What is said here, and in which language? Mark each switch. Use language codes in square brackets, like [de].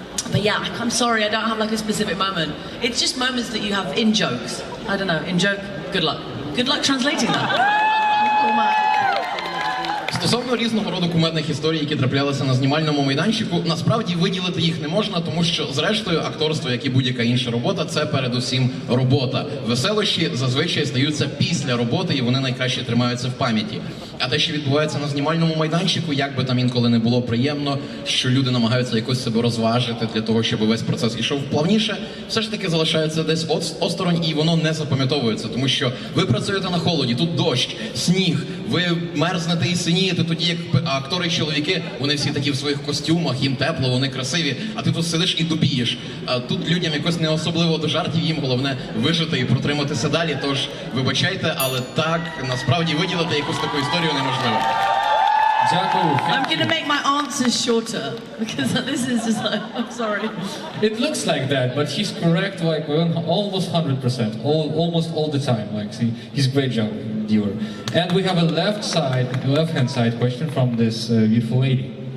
[en] But yeah, I'm sorry, I don't have like a specific moment. It's just moments that you have in jokes. I don't know, in joke, good luck. Good luck translating that. [uk] Стосовно різного роду кумедних історій, які траплялися на знімальному майданчику, насправді виділити їх не можна, тому що, зрештою, акторство, як і будь-яка інша робота, це передусім робота. Веселощі зазвичай стаються після роботи, і вони найкраще тримаються в пам'яті. А те, що відбувається на знімальному майданчику, як би там інколи не було приємно, що люди намагаються якось себе розважити для того, щоб весь процес ішов плавніше, все ж таки залишається десь осторонь, і воно не запам'ятовується, тому що ви працюєте на холоді, тут дощ, сніг, ви мерзнете і синієте, тоді як актори і чоловіки, вони всі такі в своїх костюмах, їм тепло, вони красиві, а ти тут сидиш і дубієш. А тут людям якось не особливо до жартів, їм головне вижити і протриматися далі, тож вибачайте, але так, насправді виділити якусь таку історію неможливо. Дякую. [en] I'm going to make my answers shorter because this is just like, I'm sorry. It looks like that, but he's correct like almost 100%, almost all the time. Like, see, he's a great job, viewer. And we have a left-hand side question from this beautiful lady.